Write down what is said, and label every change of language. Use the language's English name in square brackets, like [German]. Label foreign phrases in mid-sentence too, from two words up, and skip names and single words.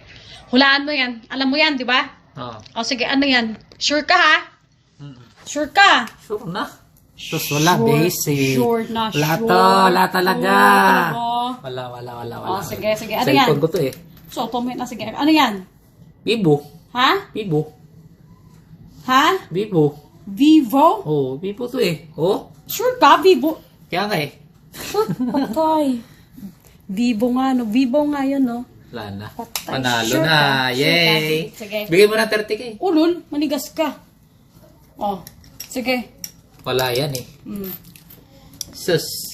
[Filipino] Hulaan mo yan. Alam mo yan, di ba? Oh. O, sige. Ano yan? Sure ka ha? Sure ka? Sure na. Sus, wala. Basic. Sure na, Wala sure. to. Wala talaga. Sure Wala. O, sige, sige. Ano Cellphone yan? ko to eh. So, comment na. Sige. Ano yan? Vivo. Ha? Vivo. Ha? Vivo. Vivo? Oh, Vivo to eh. Oh. Sure ka? Vivo? Kaya nga eh. Sure. Patay. Vivo nga, no? Vivo nga yun, no? Wala na. Patay. Panalo Sure na. ka. Yay. Sige. Bigay mo na 30k. Ulol, manigas ka. Oh, sige. Wala yan eh. Sus.